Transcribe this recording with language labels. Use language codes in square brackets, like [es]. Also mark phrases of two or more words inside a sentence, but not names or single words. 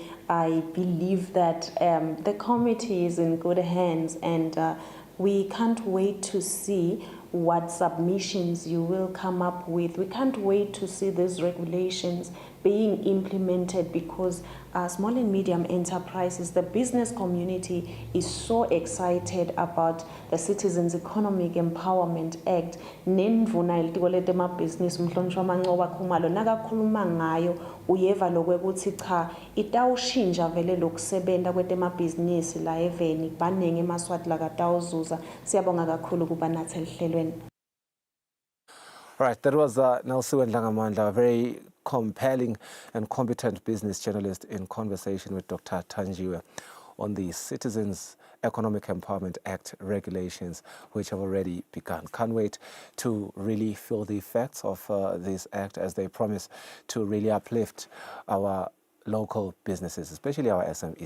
[en] I believe that the committee is in good hands, and we can't wait to see what submissions you will come up with. We can't wait to see these regulations being implemented, because small and medium enterprises, the business community is so excited about the Citizens Economic Empowerment Act. [ss] Nendvuna ilitiko letemabhizinisi umhlonishwa Mancoba Khumalo nakakhuluma ngayo uyeva lokwekuthi cha itawushintsha vele lokusebenta kwetemabhizinisi la eveni baningi emaswati lakatawuzuza. Siyabonga kakhulu kuba nathi elihlelweni. [en] Right, that was Nelson Langamandla, a very compelling and competent business journalist in conversation with Dr. Thandiwe on the Citizens Economic Empowerment Act regulations, which have already begun. Can't wait to really feel the effects of this act as they promise to really uplift our local businesses, especially our SMEs.